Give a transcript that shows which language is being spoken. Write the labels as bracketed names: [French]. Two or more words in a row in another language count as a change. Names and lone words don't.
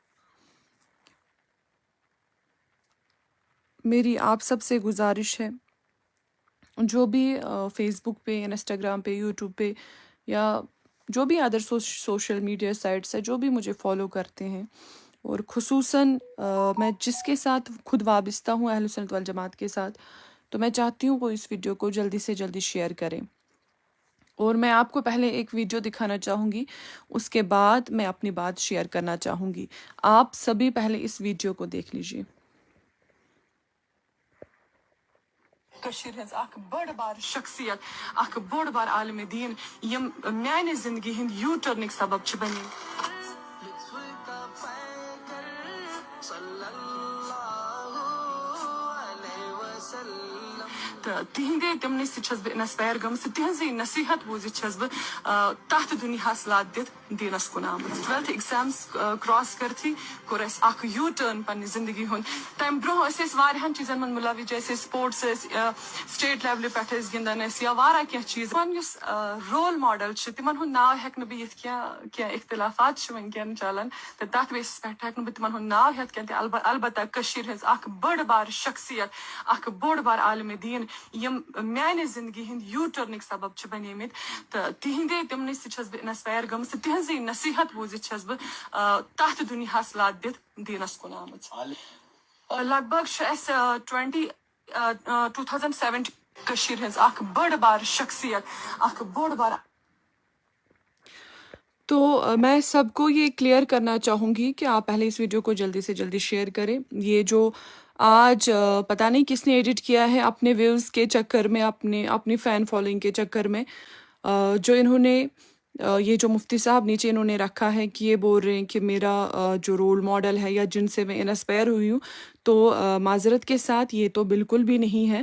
[Urdu] میری آپ سب سے گزارش ہے، جو بھی فیس بک پہ، انسٹاگرام پہ، یوٹیوب پہ یا جو بھی ادر [English] social media sites [Urdu] ہے، جو بھی مجھے فالو کرتے ہیں، اور خصوصاً میں جس کے ساتھ خود وابستہ ہوں اہل سنت والجماعت کے ساتھ، تو میں چاہتی ہوں وہ اس ویڈیو کو جلدی سے جلدی شیئر کریں۔ اور میں آپ کو پہلے ایک ویڈیو دکھانا چاہوں گی، اس کے بعد میں اپنی بات شیئر کرنا چاہوں گی۔ آپ سبھی پہلے اس ویڈیو کو دیکھ لیجئے۔ [Kashmiri] کشیر ہز اخ بڑ بار شخصیت، اخ بوڑ بار عالم دین، یم میانہ زندگی ہند یو ٹرنک سبب چھ بنی۔ تو تہندے تمنے چھس بہ انسپائر گمس، تہذی نصیحت بوزت چھس بہ تحت دنیاس لاد دت دینس کن آمت۔ 12th [English] exams cross [Kashmiri] کرتھی کور اس اخ یو ٹرن پنہ زندگی ہند۔ تم برو اس واریاہن چیزن من ملوث، جیسے سپورٹس، [English] state level [Kashmiri] پہ گندان یا وارہ کی چیز۔ یس [English] role model [Kashmiri] تمن ہند ناو ہیک نہ بہ یت کی اختلافات ونکین چلان، تو تر بیسس پہ ہیک نہ بہ تمن ہند ناو ہیت کی، البتہ کشیر ہز اخ بڑ بار شخصیت، اخ بوڑ بار عالم دین، یم میانہ زندگی ہند یو ٹرنک سبب چھ بنیمت۔ تو تہندے تمنے چھس بہ انسپائر گمس، تہذی نصیحت بوزت چھس بہ تحت دنیاس لاد دت دینس کن آمت۔ لگ بھگ اس 2017 کشیر ہز اخ بڑ بار شخصیت، اخ بوڑ بار۔ [Urdu] تو میں سب کو یہ کلیئر کرنا چاہوں گی کہ آپ پہلے اس ویڈیو کو جلدی سے جلدی شیئر کریں۔ یہ جو آج پتہ نہیں کس نے ایڈٹ کیا ہے اپنے ویوز کے چکر میں، اپنی [English] fan following [Urdu] کے چکر میں، جو انہوں نے یہ جو مفتی صاحب نیچے انہوں نے رکھا ہے کہ یہ بول رہے ہیں کہ میرا جو [English] role model [Urdu] ہے یا جن سے میں انسپائر ہوئی ہوں، تو معذرت کے ساتھ یہ تو بالکل بھی نہیں ہے۔